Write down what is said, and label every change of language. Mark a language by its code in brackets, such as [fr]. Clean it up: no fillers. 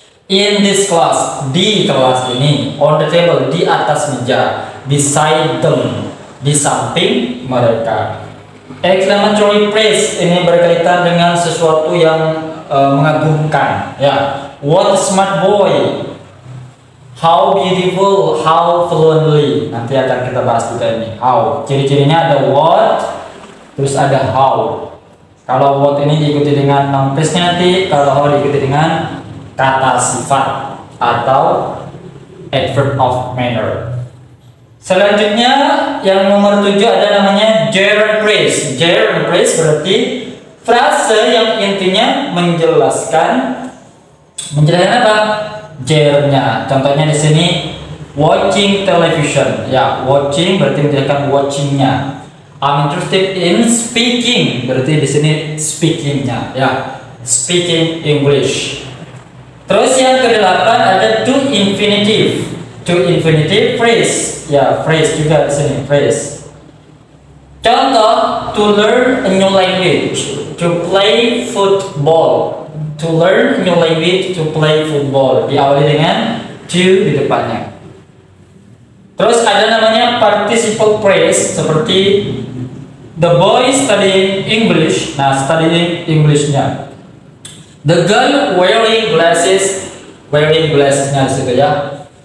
[en] In this class, [id] di kelas ini. [en] On the table, [id] di atas meja. [en] Beside them, [id] di samping mereka. Exclamatory phrase ini berkaitan dengan sesuatu yang mengagumkan, ya. [en] What a smart boy, how beautiful, how fluently. [id] Nanti akan kita bahas juga ini. How, ciri-cirinya ada what, terus ada how. Kalau what ini diikuti dengan noun phrase-nya nanti, kalau how diikuti dengan kata sifat atau adverb of manner. Selanjutnya yang nomor 7 ada namanya gerund phrase. Gerund phrase berarti frase yang intinya menjelaskan apa? Gerundnya. Contohnya di sini [en] watching television, [id] ya. Watching berarti menjelaskan watchingnya. [en] I'm interested in speaking, [id] berarti di sini speakingnya, ya. [en] Speaking English. [id] Terus yang ke-8 ada to infinitive. To infinitive phrase, ya, phrase juga di sini, phrase. [en] Contoh, to learn a new language, to play football. To learn a new language, to play football. [id] Diawali dengan to di depannya. Terus ada namanya participle phrase, seperti [en] the boy studying English. [id] Nah, studying Englishnya. [en] The girl wearing glasses, [id] wearing-nya di situ, ya.